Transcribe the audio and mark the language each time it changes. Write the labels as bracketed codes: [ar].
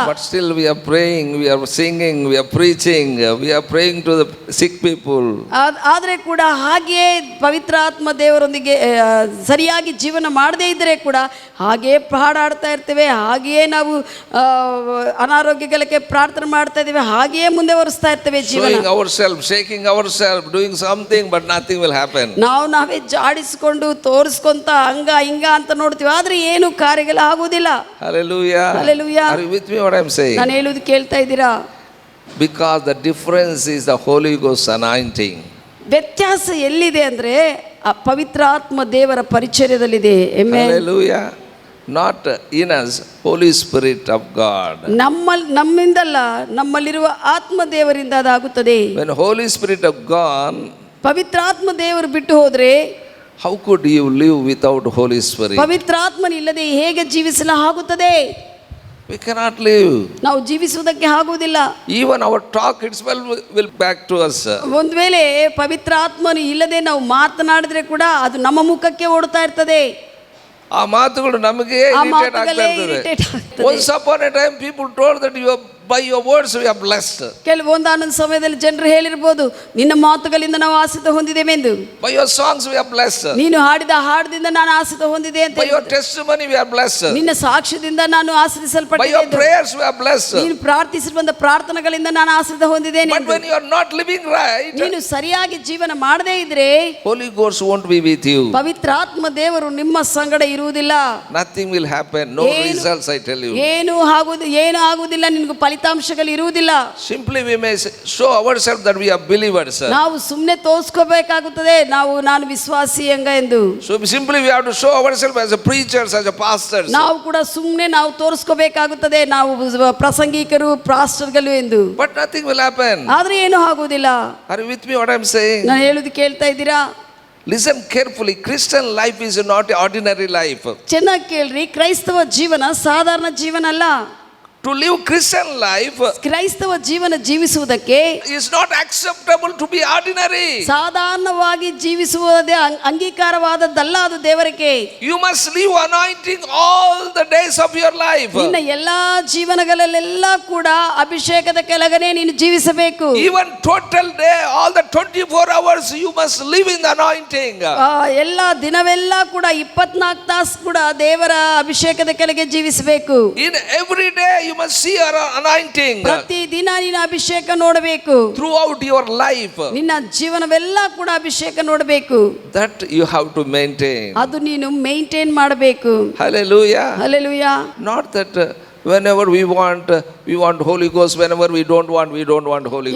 [en] But still we are praying, we are singing, we are preaching, we are praying to the sick people. [kn] ಆದರೆ ಕೂಡ ಹಾಗೆಯೇ ಪವಿತ್ರಾತ್ಮ ದೇವರೊಂದಿಗೆ ಸರಿಯಾಗಿ ಜೀವನ ಮಾಡದೇ ಇದ್ದರೆ ಕೂಡ ಹಾಗೆಯೇ ಹಾಡಾಡ್ತಾ ಇರ್ತೇವೆ, ಹಾಗೆಯೇ ನಾವು ಅನಾರೋಗ್ಯಗಳಿಗೆ ಪ್ರಾರ್ಥನೆ ಮಾಡ್ತಾ ಇದ್ದೇವೆ, ಹಾಗೆಯೇ ಮುಂದೆ ಒರೆಸ್ತಾ ಇರ್ತೇವೆ. [en] Showing ourselves, shaking ourselves, doing something, but nothing will happen. [kn] ನಾವೇ ಜಾಡಿಸಿಕೊಂಡು ತೋರಿಸ್ಕೊಂತ ಹಿಂಗ ಅಂತ ನೋಡ್ತೀವಿ, ಆದ್ರೆ ಏನು ಕಾರ್ಯಗಳು ಆಗುವುದಿಲ್ಲ. [en] Hallelujah. Hallelujah. Are you with me what I am saying? [kn] ನಾನು ಹೇಳುವುದು ಕೇಳ್ತಾ ಇದ್ದೀರಾ? [en] Because the difference is the Holy Ghost anointing. [kn] ವ್ಯತ್ಯಾಸ ಎಲ್ಲಿದೆ ಅಂದ್ರೆ ಆ ಪವಿತ್ರಾತ್ಮ ದೇವರ ಪರಿಚರ್ಯದಲ್ಲಿದೆ. [en] Hallelujah. Not in us, Holy Spirit of God. [kn] ನಮ್ಮಿಂದಲ್ಲ, ನಮ್ಮಲ್ಲಿರುವ ಆತ್ಮ ದೇವರಿಂದ ಅದಾಗುತ್ತದೆ. [en] When Holy Spirit of God, [kn] ಪವಿತ್ರಾತ್ಮ ದೇವರು ಬಿಟ್ಟು ಹೋದ್ರೆ [en] how could you live without Holy Spirit? [kn] ಪವಿತ್ರಾತ್ಮನಿಲ್ಲದೆ ಹೇಗೆ ಜೀವಿಸಲು ಆಗುತ್ತದೆ? [en] We cannot live. [kn] ನಾವು ಜೀವಿಸುವುದಕ್ಕೆ ಆಗುವುದಿಲ್ಲ. [en] Even our talk itself will back to us. [kn] ಒಂದು ವೇಳೆ ಪವಿತ್ರಾತ್ಮನು ಇಲ್ಲದೆ ನಾವು ಮಾತನಾಡಿದ್ರೆ ಕೂಡ ಅದು ನಮ್ಮ ಮುಖಕ್ಕೆ ಓಡ್ತಾ ಇರ್ತದೆ. ಆ ಮಾತುಗಳು ನಮಗೆ ಇರಿಟೇಟ್ ಆಗ್ತಾ ಇರ್ತದೆ. [en] Once upon a time people told that by your words we are blessed. [kn] ಒಂದಾನೊಂದು ಸಮಯದಲ್ಲಿ ಜನರು ಹೇಳಿರಬಹುದು, ನಿನ್ನ ಮಾತುಗಳಿಂದ ನಾವು ಆಶೀರ್ವಾದ ಹೊಂದಿದ್ದೇವೆ ಎಂದು. [en] By your songs we are blessed. [kn] ನೀನು ಹಾಡಿದ ಹಾಡದಿಂದ ನಾನು ಆಶೀರ್ವಾದ ಹೊಂದಿದೆ ಅಂತ. [en] By your testimony we are blessed. [kn] ನಿನ್ನ ಸಾಕ್ಷ್ಯದಿಂದ ನಾನು ಆಶೀರ್ವದಿಸಲ್ಪಟ್ಟಿದ್ದೇನೆ. [en] By your prayers we are blessed. [kn] ನೀನು ಪ್ರಾರ್ಥಿಸಿದ ಪ್ರಾರ್ಥನೆಗಳಿಂದ ನಾನು ಆಶೀರ್ವಾದ ಹೊಂದಿದ್ದೇನೆ. [en] But when you are not living right, [kn] ನೀನು ಸರಿಯಾಗಿ ಜೀವನ ಮಾಡದೇ ಇದ್ರೆ [en] Holy Ghost won't be with you. [kn] ಪವಿತ್ರಾತ್ಮ ದೇವರು ನಿಮ್ಮ ಸಂಗಡ ಇರುವುದಿಲ್ಲ. [en] Nothing will happen, no results, I tell you. [kn] ಏನು ಆಗುವುದಿಲ್ಲ, ನಿನಗೆ ಫಲಿತಾಂಶ ಫಲಿತಾಂಶಗಳು ಇರುವುದಿಲ್ಲ. [en] Simply we may show ourselves that we are believers. [kn] ನಾವು ಸುಮ್ಮನೆ ತೋರಿಸ್ಕೋಬೇಕಾಗುತ್ತದೆ ನಾನು ವಿಶ್ವಾಸಿ ಎಂದು. [en] So simply we have to show ourselves as a preachers, as a pastors. [kn] ನಾವು ಕೂಡ ಸುಮ್ಮನೆ ನಾವು ತೋರಿಸ್ಕೋಬೇಕಾಗುತ್ತದೆ ನಾವು ಪ್ರಸಂಗಿಕರು ಪಾಸ್ಟರ್ಗಳು ಎಂದು. [en] But nothing will happen. [kn] ಆದ್ರೆ ಏನು ಆಗುವುದಿಲ್ಲ. [en] Are you with me what I am saying? [kn] ನಾನು ಹೇಳುವುದು ಕೇಳ್ತಾ ಇದ್ದೀರಾ? [en] Listen carefully. Christian life is not ordinary life. [kn] ಚೆನ್ನಾಗಿ ಕೇಳ್ರಿ, ಕ್ರೈಸ್ತವ ಜೀವನ ಸಾಧಾರಣ ಜೀವನ ಅಲ್ಲ. [en] To live Christian life [kn] ಕ್ರೈಸ್ತವ ಜೀವನ ಜೀವಿಸುವುದಕ್ಕೆ [en] is not acceptable to be ordinary. [kn] ಸಾಧಾರಣವಾಗಿ ಜೀವಿಸುವುದೇ ಅಂಗೀಕಾರವಾದದ್ದಲ್ಲ ಅದು ದೇವರಿಗೆ. [en] You must live anointing all the days of your life. [kn] ನಿನ್ನ ಎಲ್ಲಾ ಜೀವನಗಳಲ್ಲೆಲ್ಲ ಕೂಡ ಅಭಿಷೇಕದ ಕೆಳಗನೆ ನೀನು ಜೀವಿಸಬೇಕು. [en] Even total day, all the 24 hours you must live in the anointing. [kn] ಎಲ್ಲ ದಿನವೆಲ್ಲ ಕೂಡ 24 ತಾಸು ಕೂಡ ದೇವರ ಅಭಿಷೇಕದ ಕೆಳಗೆ ಜೀವಿಸಬೇಕು. [en] In every day you must see your anointing. [kn] ಪ್ರತಿ ದಿನ ನೀನು ಅಭಿಷೇಕ ನೋಡಬೇಕು. [en] Throughout your life. [kn] ನಿನ್ನ ಜೀವನವೆಲ್ಲ ಕೂಡ ಅಭಿಷೇಕ ನೋಡಬೇಕು. [en] That you have to maintain. [kn] ಅದು ನೀನು ಮೇಂಟೈನ್ ಮಾಡಬೇಕು. [en] Hallelujah. Hallelujah. Not that whenever we want Holy Ghost, whenever we don't want Holy